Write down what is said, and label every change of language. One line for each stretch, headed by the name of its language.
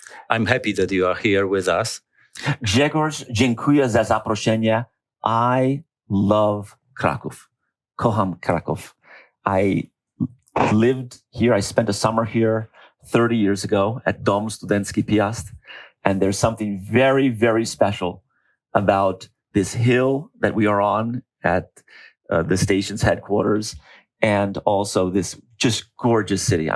English: I'm happy that you are here with us.
Polish: Grzegorz, dziękuję za zaproszenie.
English: I love Kraków.
Polish: Kocham Kraków.
English: I lived here, I spent a summer here 30 years ago at Dom Studencki Piast. And there's something very, very special about this hill that we are on at the station's headquarters, and also this just gorgeous city.